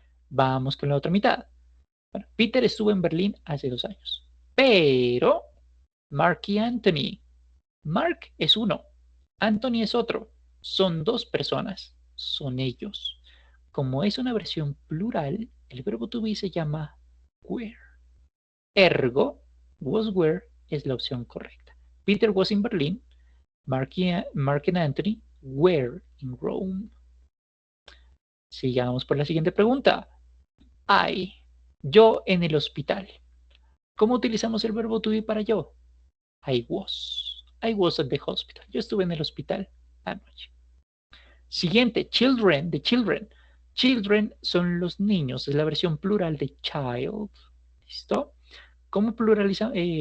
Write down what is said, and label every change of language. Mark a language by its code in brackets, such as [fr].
[es] Vamos con la otra mitad. Bueno, Peter estuvo en Berlín hace 2 años. Pero Mark y Anthony. Mark es uno. Anthony es otro. Son dos personas. Son ellos. Como es una versión plural, el verbo to be se llama were. Ergo, was were es la opción correcta. [en] Peter was in Berlin. Mark and Anthony were in Rome. [es] Sigamos por la siguiente pregunta. I. Yo en el hospital. ¿Cómo utilizamos el verbo to be para yo? [en] I was. I was at the hospital. [es] Yo estuve en el hospital anoche. Siguiente, children, the children. Children son los niños, es la versión plural de child. ¿Listo? ¿Cómo pluraliza?